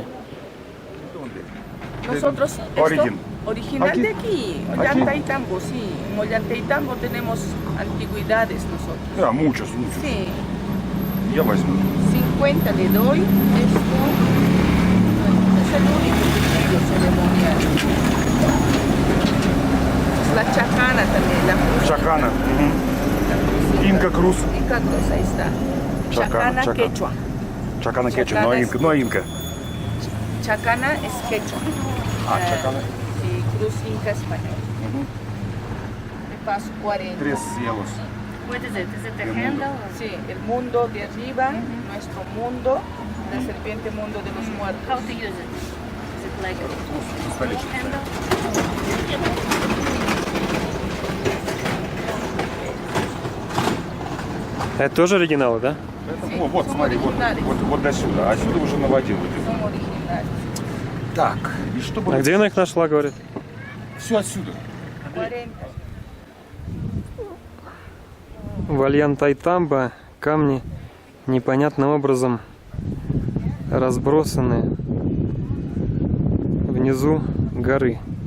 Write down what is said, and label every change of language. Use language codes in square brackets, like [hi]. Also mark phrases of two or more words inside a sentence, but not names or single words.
[es] Nosotros, original de aquí, Ollantaytambo, sí. En Ollantaytambo tenemos antigüedades nosotros. Да, muchos. Sí. [ru] Я возьму. [es] 50 le doy. Esto es el único vestido ceremonial. Es la chacana también, la cruz. Chacana. Inca Cruz. Inca Cruz, ahí está. Chacana quechua. Chacana quechua, no inca. Chacana es quechua. Chacana. Sí, Cruz Inca español. De paso 40. 3 cielos. [en] What is it? Is it the handle? [es] Sí, el mundo de arriba, nuestro mundo, la serpiente mundo de los muertos. [en] How to use it? Is it like a handle? [ru] Это тоже оригиналы, да? Это, вот, смотри, вот до сюда. А сюда уже наводил. [es] Son originales. [ru] Так, и чтобы... А где она их нашла, говорит? Все отсюда. 40. В Ольянтайтамбо камни непонятным образом разбросаны внизу горы.